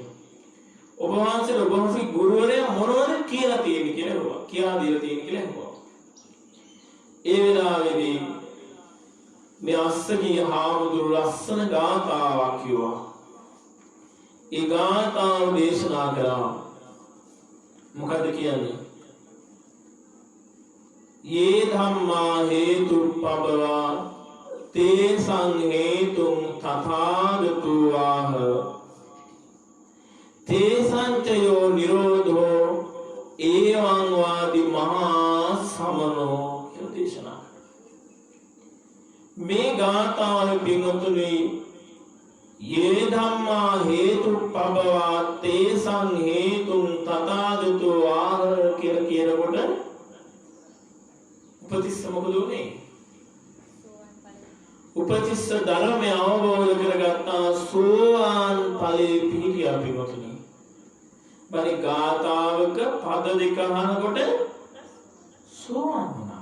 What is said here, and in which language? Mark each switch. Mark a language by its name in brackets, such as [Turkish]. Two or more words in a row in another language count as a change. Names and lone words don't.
[Sinhala] ඔබ වහන්සේගේ ගුරුවරයා මොනවද කියලා තියෙන්නේ කියලා කියා දීලා තියෙන්නේ කියලා අහුවා. ඒ වෙලාවේදී මේ අස්සකී හාමුදුරු ලස්සන ගාථාවක් කිව්වා. ඒ ගාථාව දේශනා කරා. මොකද කියන්නේ? [Pali] ये धम्मा हेतुपबवा ते संहेतुं तथागतो आह ते संचयो निरोधो एवं वादि महा समनो [Sinhala] කියලා දේශනා මේ ගාථාව පින්වතුනි [Pali] ये धम्मा हेतुपबवा ते संहेतुं तथागतो आह [Sinhala] කියලා කියනකොට උපතිස්ස මොකද උනේ? උපතිස්ස ධර්මය අවබෝධ කරගත්තා සෝවාන් ඵලයේ පිහිටියා පිටුතුනි. බරි ගාතාවක පද දෙක අහනකොට සෝවාන් වුණා.